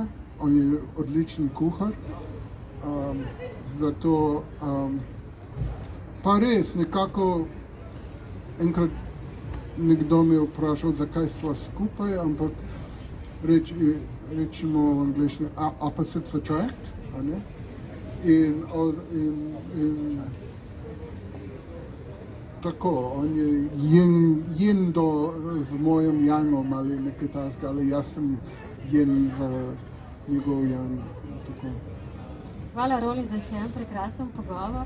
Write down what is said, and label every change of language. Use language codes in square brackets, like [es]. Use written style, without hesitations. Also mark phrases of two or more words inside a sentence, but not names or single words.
[sl] On je odličen kuhar. Zato pa res nekako enkrat nekdo me je vprašal, zakaj sva skupaj, ampak rečemo v angleščini [en] opposites attract, [sl] a ne? In tako, on je yin z mojim yangom ali nekaj takega, ali jaz sem yin v njegov yang. Tako. Hvala, Rawley, za še en prekrasen pogovor.